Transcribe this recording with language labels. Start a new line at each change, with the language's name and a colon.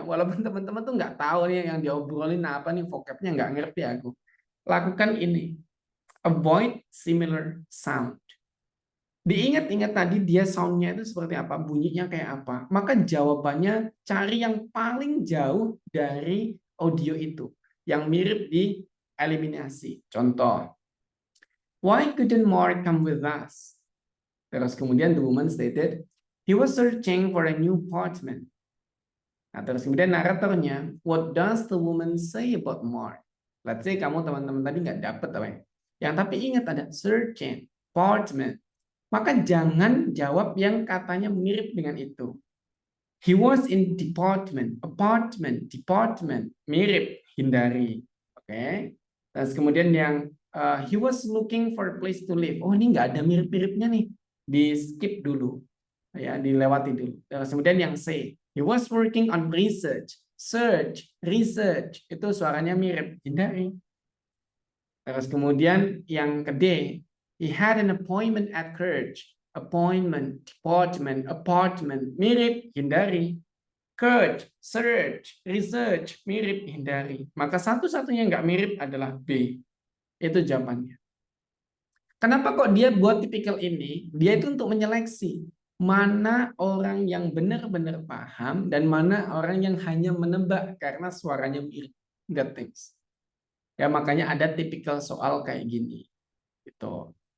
Indonesian: Walaupun teman-teman tuh nggak tahu nih yang diobrolin apa nih, vocabnya nggak ngerti aku. Lakukan ini.
English: Avoid similar sound.
Indonesian: Diingat-ingat tadi dia soundnya itu seperti apa, bunyinya kayak apa. Maka jawabannya cari yang paling jauh dari audio itu. Yang mirip di eliminasi. Contoh.
English: Why couldn't Mark come with us? Terus kemudian the woman stated, he was searching for a new apartment.
Indonesian: Nah, terus kemudian naratornya,
English: what does the woman say about Mark? Let's say
Indonesian: kamu teman-teman tadi nggak dapet apa ya. Yang tapi ingat ada searching, apartment. Maka jangan jawab yang katanya mirip dengan itu.
English: He was in department, apartment, department.
Indonesian: Mirip, hindari. Oke. Terus kemudian yang
English: he was looking for a place to live.
Indonesian: Oh, ini nggak ada mirip-miripnya nih. Di skip dulu. Ya, dilewati dulu. Terus kemudian yang C,
English: he was working on research.
Indonesian: Search, research, itu suaranya mirip, hindari. Terus kemudian yang ke D,
English: He had an appointment at church. Appointment, apartment,
Indonesian: mirip, hindari. Church, search, research, mirip, hindari. Maka satu-satunya nggak mirip adalah B. Itu jawabannya. Kenapa kok dia buat tipikal ini? Dia itu untuk menyeleksi mana orang yang benar-benar paham dan mana orang yang hanya menebak karena suaranya mirip.
English: That things.
Indonesian: Ya makanya ada tipikal soal kayak gini. Gitu.